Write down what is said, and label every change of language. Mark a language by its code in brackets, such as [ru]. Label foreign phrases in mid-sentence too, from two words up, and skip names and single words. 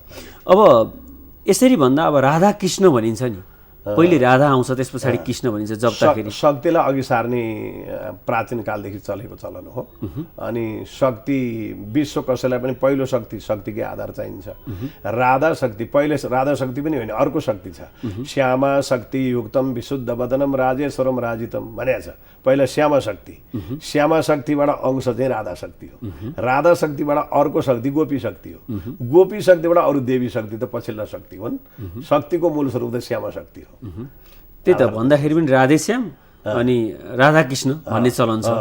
[ne] अब यसरी भन्दा अब राधा कृष्ण भनिन्छ नि, पहिले राधा आउँछ त्यस पछाडि कृष्ण भनिन्छ जप्दाखेरि। शक्तिलाई अघि सार्ने प्राचीन कालदेखि चलेको चलन हो। अनि शक्ति विश्व कसैलाई पनि पहिलो शक्तिकै आधार चाहिन्छ। राधा शक्ति पहिले राधा शक्ति पनि होइन, अर्को शक्ति छ। [sa] श्यामा शक्ति युक्तम विशुद्ध वदनम राजेश्वरम राजितम [ne] भनेको छ। पहिला श्यामा शक्ति, श्यामा शक्तिबाट अंश चाहिँ राधा शक्ति हो। राधा शक्तिबाट अर्को शक्ति गोपी शक्ति हो। गोपी शक्तिबाट अरू देवी शक्ति त पछिल्ला शक्ति हुन्। शक्तिको मूल स्वरूप त श्यामा शक्ति हो। त्यही त भन्दाखेरि पनि राधे श्याम अनि राधा कृष्ण भन्ने चलन छ।